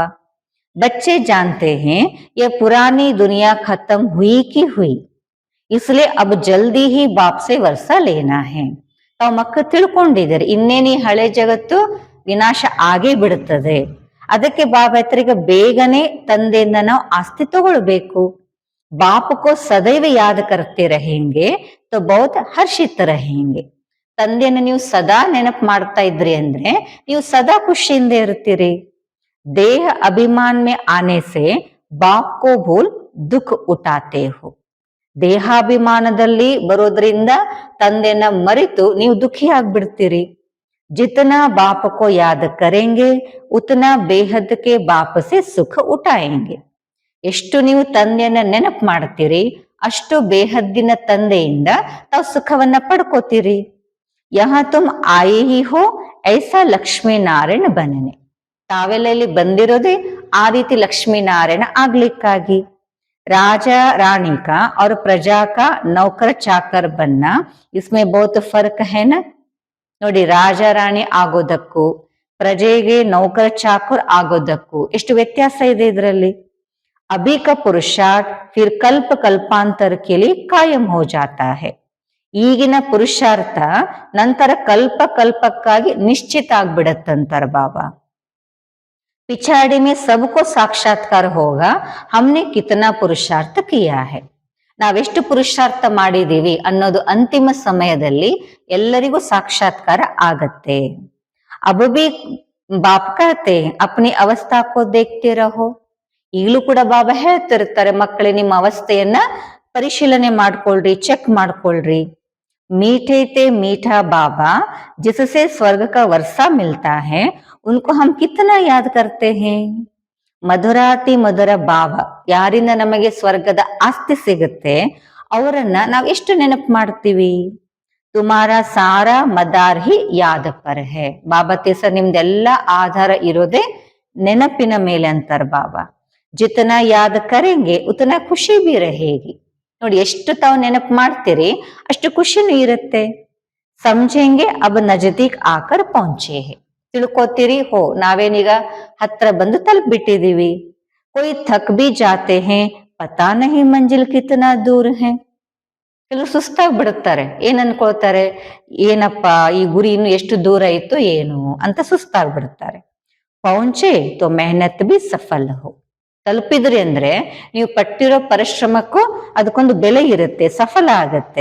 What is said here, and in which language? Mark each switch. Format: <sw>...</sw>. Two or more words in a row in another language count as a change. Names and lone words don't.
<hi>बच्चे जानते हैं ये पुरानी दुनिया खत्म हुई कि हुई, इसलिए अब जल्दी ही बाप से वर्ष लेना है.</hi> <kn>ತಾವು ಮಕ್ಕಳು ತಿಳ್ಕೊಂಡಿದ್ದಾರೆ, ಇನ್ನೇನಿ ಹಳೆ ಜಗತ್ತು ವಿನಾಶ ಆಗೇ ಬಿಡುತ್ತದೆ. ಅದಕ್ಕೆ ಬಾಬಾ ಹತ್ರಿಗೆ ಬೇಗನೆ ತಂದೆಯಿಂದ ನಾವು ಆಸ್ತಿ ತಗೊಳ್ಬೇಕು.</kn> <hi>बाप को सदैव याद करते रहेंगे तो बहुत हर्षित रहेंगे.</hi> <kn>ತಂದೆಯನ್ನು ನೀವು ಸದಾ ನೆನಪು ಮಾಡ್ತಾ ಇದ್ರಿ ಅಂದ್ರೆ ನೀವು ಸದಾ ಖುಷಿಯಿಂದ ಇರ್ತೀರಿ.</kn> <hi>देह अभिमान में आने से बाप को भूल दुख उठाते हो.</hi> <kn>ದೇಹಾಭಿಮಾನದಲ್ಲಿ ಬರೋದ್ರಿಂದ ತಂದೆನ ಮರೆತು ನೀವು ದುಃಖಿ ಆಗ್ಬಿಡ್ತೀರಿ.</kn> <hi>जितना बाप को याद करेंगे उतना बेहद के बाप से सुख उठाएंगे.</hi> <kn>ಎಷ್ಟು ನೀವು ತಂದೆಯನ್ನ ನೆನಪು ಮಾಡ್ತೀರಿ ಅಷ್ಟು ಬೇಹದ್ದಿನ ತಂದೆಯಿಂದ ತಾವು ಸುಖವನ್ನ ಪಡ್ಕೋತೀರಿ.</kn> <hi>यहाँ तुम आए ही हो ऐसा लक्ष्मीनारायण बनने.</hi> <kn>ತಾವೆಲ್ಲ ಇಲ್ಲಿ ಬಂದಿರೋದೇ ಆ ರೀತಿ ಲಕ್ಷ್ಮೀನಾರಾಯಣ ಆಗ್ಲಿಕ್ಕಾಗಿ.</kn> <hi>राजा रानी का और प्रजा का नौकर चाकर बनना, इसमें बहुत फर्क है ना.</hi> <kn>ನೋಡಿ, ರಾಜ ರಾಣಿ ಆಗೋದಕ್ಕೂ ಪ್ರಜೆಗೆ ನೌಕರ ಚಾಕರ್ ಆಗೋದಕ್ಕೂ ಎಷ್ಟು ವ್ಯತ್ಯಾಸ ಇದೆ ಇದರಲ್ಲಿ.</kn> <hi>अभी का पुरुषार्थ फिर कल्प कल्पान्तर के लिए कायम हो जाता है.</hi> <kn>ಈಗಿನ ಪುರುಷಾರ್ಥ ನಂತರ ಕಲ್ಪ ಕಲ್ಪಕ್ಕಾಗಿ ನಿಶ್ಚಿತ ಆಗ್ಬಿಡತ್ತಂತಾರ ಬಾಬಾ.</kn> <hi>पिछाड़ी में सबको साक्षात्कार होगा हमने कितना पुरुषार्थ किया है.</hi> <kn>ನಾವೆಷ್ಟು ಪುರುಷಾರ್ಥ ಮಾಡಿದೀವಿ ಅನ್ನೋದು ಅಂತಿಮ ಸಮಯದಲ್ಲಿ ಎಲ್ಲರಿಗೂ ಸಾಕ್ಷಾತ್ಕಾರ ಆಗತ್ತೆ.</kn> <hi>अब भी बाप कहते अपनी अवस्था को देखते रहो.</hi> <kn>ಈಗಲೂ ಕೂಡ ಬಾಬಾ ಹೇಳ್ತಿರ್ತಾರೆ, ಮಕ್ಕಳೇ ನಿಮ್ಮ ಅವಸ್ಥೆಯನ್ನ ಪರಿಶೀಲನೆ ಮಾಡ್ಕೊಳ್ರಿ, ಚೆಕ್ ಮಾಡ್ಕೊಳ್ರಿ.</kn> <hi>मीठे ते मीठा बाबा जिससे स्वर्ग का वर्षा मिलता है उनको हम कितना याद करते हैं.</hi> <kn>ಮಧುರಾತಿ ಮಧುರ ಭಾವ, ಯಾರಿಂದ ನಮಗೆ ಸ್ವರ್ಗದ ಆಸ್ತಿ ಸಿಗುತ್ತೆ ಅವರನ್ನ ನಾವ್ ಎಷ್ಟು ನೆನಪು ಮಾಡ್ತೀವಿ.</kn> <hi>तुम्हारा सारा मदार ही याद पर है.</hi> <kn>ಬಾಬಾ ಸರ್ ನಿಮ್ದೆಲ್ಲ ಆಧಾರ ಇರೋದೇ ನೆನಪಿನ ಮೇಲೆ ಅಂತಾರ ಬಾಬಾ.</kn> <hi>जितना याद करेंगे उतना खुशी भी रहेगी.</hi> <kn>ನೋಡಿ, ಎಷ್ಟು ತಾವು ನೆನಪು ಮಾಡ್ತೀರಿ ಅಷ್ಟು ಖುಷಿನೂ ಇರುತ್ತೆ.</kn> <hi>ಸಮझेंगे अब नजदीक आकर पहुंचे है.</hi> <kn>ತಿಳ್ಕೊತೀರಿ, ಹೋ ನಾವೇನೀಗ ಹತ್ರ ಬಂದು ತಲುಪಿಬಿಟ್ಟಿದೀವಿ.</kn> <hi>कोई थक भी जाते हैं पता नहीं मंजिल कितना दूर है.</hi> <kn>ಕೆಲವರು ಸುಸ್ತಾಗಿ ಬಿಡುತ್ತಾರೆ. ಏನ್ ಅನ್ಕೊಳ್ತಾರೆ, ಏನಪ್ಪಾ ಈ ಗುರಿ ಇನ್ನು ಎಷ್ಟು ದೂರ ಇತ್ತು ಏನು ಅಂತ ಸುಸ್ತಾಗಿ ಬಿಡುತ್ತಾರೆ.</kn> <hi>पहुँचे तो मेहनत भी सफल हो.</hi> <kn>ತಲುಪಿದ್ರಿ ಅಂದ್ರೆ ನೀವು ಪಟ್ಟಿರೋ ಪರಿಶ್ರಮಕ್ಕೂ ಅದಕ್ಕೊಂದು ಬೆಲೆ ಇರುತ್ತೆ, ಸಫಲ ಆಗತ್ತೆ.</kn>